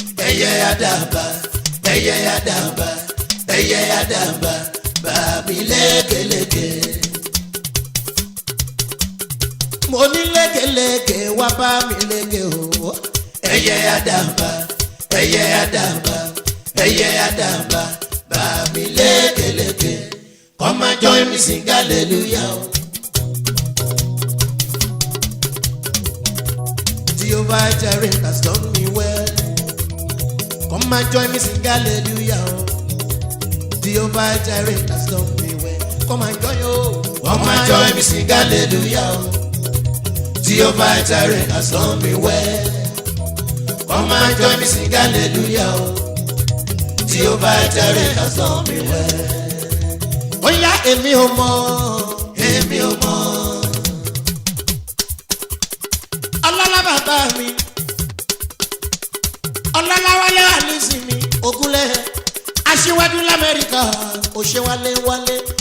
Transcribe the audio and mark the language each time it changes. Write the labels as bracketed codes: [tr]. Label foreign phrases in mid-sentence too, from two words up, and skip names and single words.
[yo] Ẹyẹ àdàbà, ẹyẹ àdàbà, ẹyẹ àdàbà, bá mi lékeleke. Mo ní lékeleke wá bá mi léke o. Ẹyẹ àdàbà, ẹyẹ àdàbà, ẹyẹ àdàbà, bá mi lékeleke. [en] Come and join me sing hallelujah o. Jehovah Jireh has done me well. Come and join me sing hallelujah o. Jehovah Jireh has done me well. Come and join o. Come and join me sing hallelujah o. Jehovah Jireh has done me well. Come and join me sing hallelujah o. Jehovah Jireh has done me well. [yo] Ó yá, èmi ò mọ̀, èmi ò mọ̀. Ọlọ́lá bàbá mi. Ọlọ́lá Wálé Àlísì mi, Ògúnlẹ̀. Aṣíwájú l'Amẹ́ríkà, ó ṣe wálé wálé.